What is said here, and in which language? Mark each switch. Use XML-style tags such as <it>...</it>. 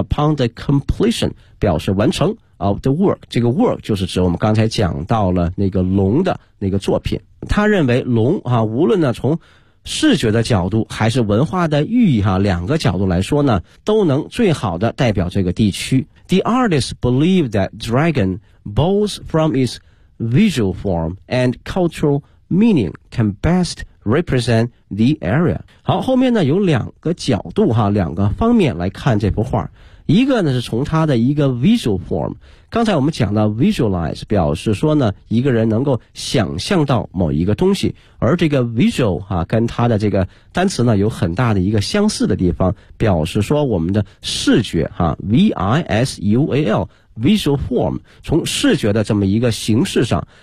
<en>Upon the completion</en> <zh>表示完成</zh> <en>of the work，</en> <zh>这个 work 就是指我们刚才讲到了那个龙的那个作品。他认为龙啊，无论呢从视觉的角度还是文化的寓意哈、啊，两个角度来说呢，都能最好的代表这个地区。</zh> <en>The artist believed that dragon, both from its visual form and cultural meaning, can best represent the area。</en> <zh>好，后面呢有两个角度哈，两个方面来看这幅画。一个呢是从它的一个</zh> <en>visual form，</en> <zh>刚才我们讲到 visualize 表示说呢一个人能够想象到某一个东西，而这个 visual 哈、啊、跟它的这个单词呢有很大的一个相似的地方，表示说我们的视觉哈、啊、</zh> <en>visual visual form，</en> <zh>从视觉的这么一个形式上。</zh>